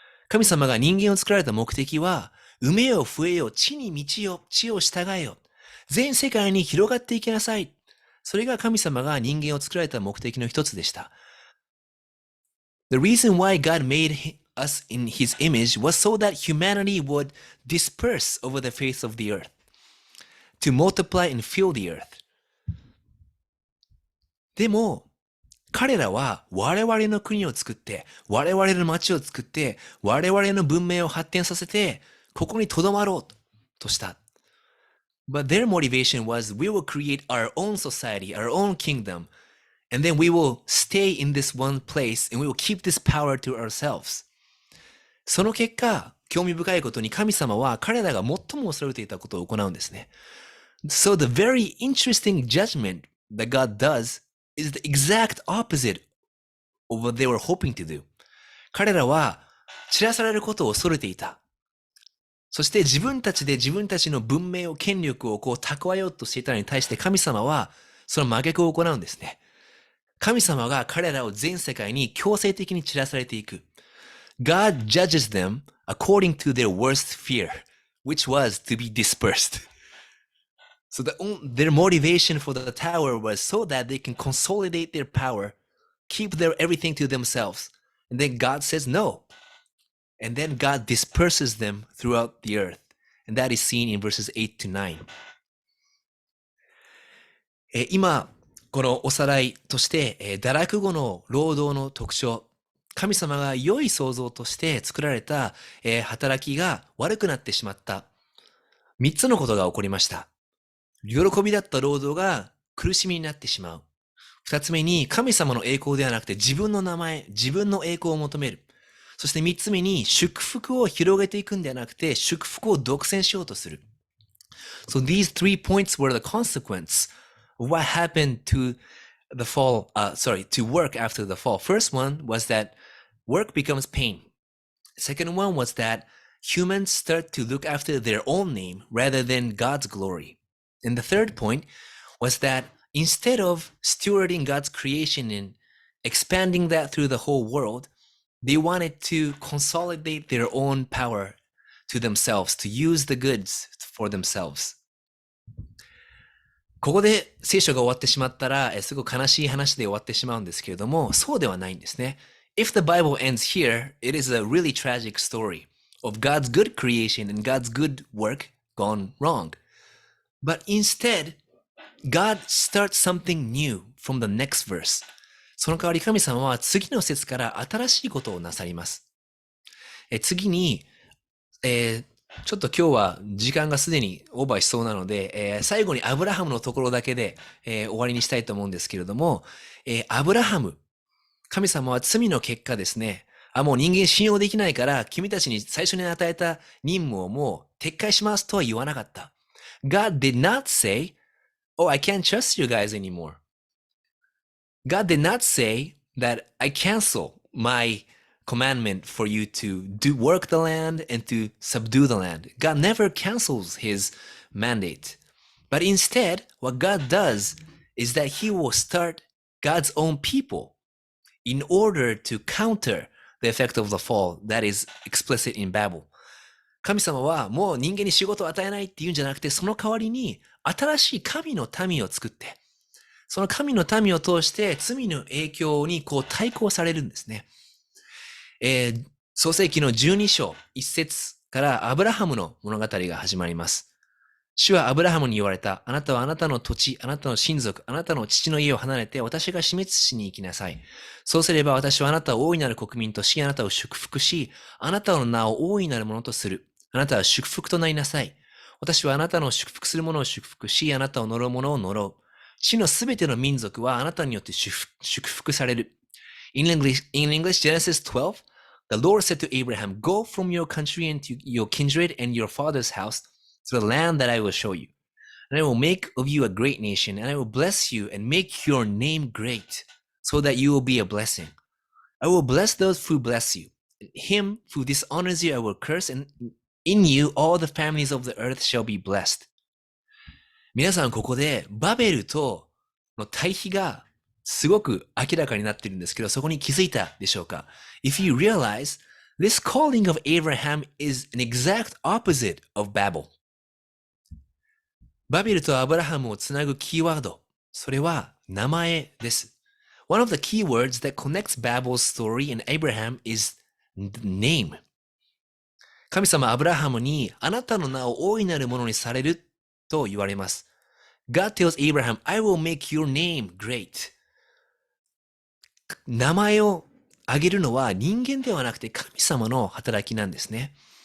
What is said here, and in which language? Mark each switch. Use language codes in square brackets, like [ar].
[ja] 神様が人間を作られた目的は、埋めよ増えよ、地に満ちよ、地を従えよ。全世界に広がっていきなさい。それが神様が人間を作られた目的の一つでした。 [en] The reason why God made us in His image was so that humanity would disperse over the face of the earth, to multiply and fill the earth. [ja] でも、彼らは我々の国を作って、我々の町を作って、我々の文明を発展させて、ここに留まろうとした。 [en] But their motivation was we will create our own society, our own kingdom, and then we will stay in this one place and we will keep this power to ourselves. [ja] その結果、興味深いことに神様は彼らが最も恐れていたことを行うんですね。 [en] So the very interesting judgment that God does is the exact opposite of what they were hoping to do. [ja] 彼らは散らされることを恐れていた。そして自分たちで自分たちの文明を権力をこう蓄えようとしていたのに対して神様はその真逆を行うんですね。神様が彼らを全世界に強制的に散らされていく。 [en] God judges them according to their worst fear, which was to be dispersed. So their motivation for the tower was so that they can consolidate their power, keep their everything to themselves. And then God says no. And then God disperses them throughout the earth. And that is seen in verses 8 to 9. [ja] 今、このおさらいとして、堕落後の労働の特徴、神様が良い創造として作られた、働きが悪くなってしまった。 3つのことが起こりました。喜びだった労働が苦しみになってしまう。 2つ目に神様の栄光ではなくて自分の名前、自分の栄光を求める。そして3つ目に祝福を広げていくんではなくて祝福を独占しようとする。 [en] So these 3 points were the consequence of what happened to the fall, to work after the fall. First one was that work becomes pain. Second one was that humans start to look after their own name rather than God's glory. And the third point was that instead of stewarding God's creation and expanding that through the whole world, they wanted to consolidate their own power to themselves, to use the goods for themselves. [ja] ここで聖書が終わってしまったら、すごく悲しい話で終わってしまうんですけれども、そうではないんですね。 [en] If the Bible ends here, it is a really tragic story of God's good creation and God's good work gone wrong. But instead, God starts something new from the next verse. [ja] その代わり神様は次の節から新しいことをなさります。次に、ちょっと今日は時間がすでにオーバーしそうなので、最後にアブラハムのところだけで、終わりにしたいと思うんですけれども、アブラハム、神様は罪の結果ですね、もう人間信用できないから、君たちに最初に与えた任務をもう撤回しますとは言わなかった。 [en] God did not say, "Oh, I can't trust you guys anymore." God did not say that I cancel my commandment for you to work the land and to subdue the land. God never cancels his mandate. But instead, what God does is that he will start God's own people in order to counter the effect of the fall that is explicit in Babel. [ja] 神様はもう人間に仕事を与えないっていうんじゃなくて、その代わりに新しい神の民を作って、その神の民を通して罪の影響に対抗されるんですね。創世記の12章1節からアブラハムの物語が始まります。主はアブラハムに言われた。あなたはあなたの土地、あなたの親族、あなたの父の家を離れて私が死滅しに行きなさい。そうすれば私はあなたを大いなる国民とし、あなたを祝福し、あなたの名を大いなるものとする。あなたは祝福となりなさい。私はあなたの祝福する者を祝福し、あなたを呪う者を呪う。地のすべての民族はあなたによって祝福される。 [en] In English, Genesis 12, the Lord said to Abraham, Go from your country and to your kindred and your father's house to the land that I will show you. And I will make of you a great nation, and I will bless you and make your name great, so that you will be a blessing. I will bless those who bless you. Him who dishonors you I will curse, and in you all the families of the earth shall be blessed. [ja] 皆さんここでバベルとの対比がすごく明らかになっているんですけど、そこに気づいたでしょうか？ [en] If you realize, this calling of Abraham is an exact opposite of Babel. [ja] バベルとアブラハムをつなぐキーワード、それは名前です。 [en] One of the key words that connects Babel's story and Abraham is name. [ja] 神様アブラハムにあなたの名を大いなるものにされると言われます。 [en] God tells Abraham, I will make your name great. [ja] 名前を挙げるのは人間ではなくて神様の働きなんですね。